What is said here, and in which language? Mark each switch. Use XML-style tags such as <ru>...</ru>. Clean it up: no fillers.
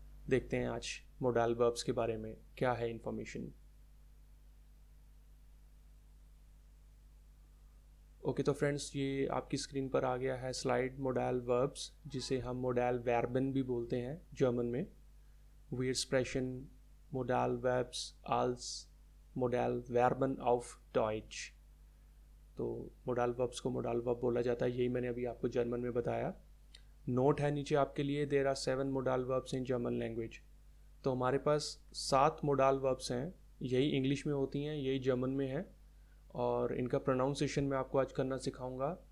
<hi>देखते हैं आज मोडाल वर्ब्स के बारे में क्या है इन्फॉर्मेशन। ओके तो फ्रेंड्स, ये आपकी स्क्रीन पर आ गया है स्लाइड मोडाल वर्ब्स, जिसे हम मोडाल वर्बन भी बोलते हैं जर्मन में।</hi> <de>Wir sprechen Modalverbs als Modalverben auf Deutsch।</de> <hi>तो मोडाल वर्ब्स को मोडाल वर्ब बोला जाता है, यही मैंने अभी आपको जर्मन में बताया। नोट है नीचे आपके लिए,</hi> <en>There are 7 modal verbs in German language.</en> <hi>तो हमारे पास 7 मोडाल वर्ब्स हैं, यही इंग्लिश में होती हैं, यही जर्मन में है, और इनका प्रोनाउंसिएशन मैं आपको आज करना सिखाऊंगा।</hi>